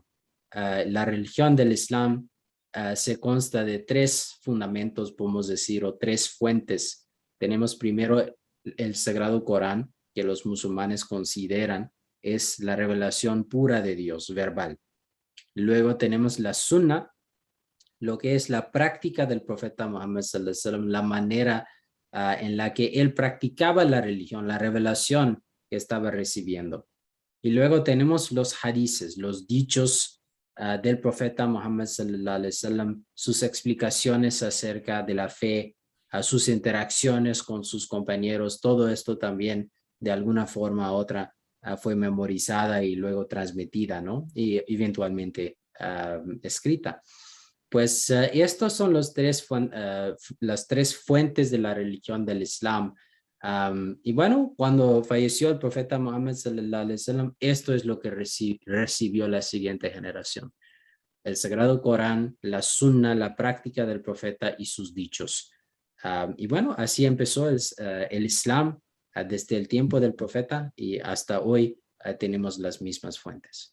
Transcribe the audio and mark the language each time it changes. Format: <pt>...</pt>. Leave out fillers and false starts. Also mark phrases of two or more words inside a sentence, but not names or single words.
<es>La religión del Islam se consta de tres fundamentos, podemos decir, o tres fuentes. Tenemos primero el Sagrado Corán, que los musulmanes consideran es la revelación pura de Dios, verbal. Luego tenemos la Sunna, lo que es la práctica del profeta Muhammad</es> <ar>صلى الله عليه وسلم,</ar> <es>la manera en la que él practicaba la religión, la revelación que estaba recibiendo. Y luego tenemos los hadices, los dichos del profeta Muhammad</es> <ar>صلى الله عليه وسلم,</ar> <es>sus explicaciones acerca de la fe, sus interacciones con sus compañeros, todo esto también de alguna forma u otra fue memorizada y luego transmitida, ¿no? Y eventualmente escrita. Pues estos son las tres fuentes de la religión del Islam. Y bueno, cuando falleció el profeta Muhammad</es> <ar>صلى الله عليه وسلم,</ar> <es>esto es lo que recibió la siguiente generación: el Sagrado Corán, la Sunna, la práctica del profeta y sus dichos. Y bueno, así empezó el Islam desde el tiempo del profeta y hasta hoy tenemos las mismas fuentes.</es>